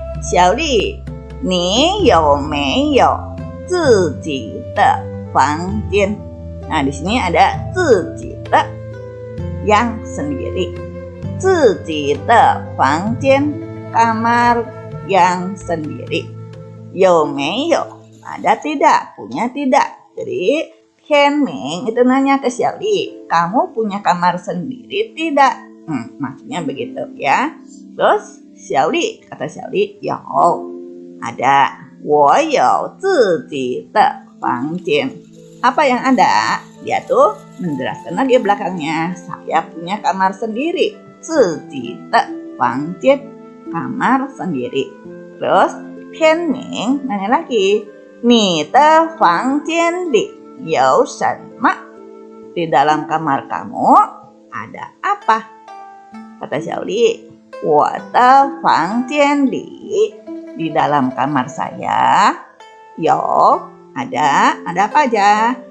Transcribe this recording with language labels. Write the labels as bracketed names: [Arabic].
[Chinese] Xiaoli, 你有没有自己的房间? [Indonesian] Nah, di sini ada 自己的 yang sendiri. 自己的房间 kamar yang sendiri. 有没有 ada tidak, punya tidak. Jadi Tian Ming itu nanya ke Xiaoli, kamu punya kamar sendiri tidak? Maksudnya begitu ya. Terus Xiaoli, kata Xiaoli, 有 ada. [Chinese] 我有自己的房间. [Indonesian] Apa yang ada? Dia tuh menjelaskan lagi belakangnya, saya punya kamar sendiri. 自己的房间 kamar sendiri. Terus Tian Ming nanya lagi, [Chinese] 你的房间里有什么? [Indonesian] Di dalam kamar kamu ada apa? Kata Xiaoli, [Chinese] 我的房间里 [Indonesian] di dalam kamar saya 有 ada apa aja?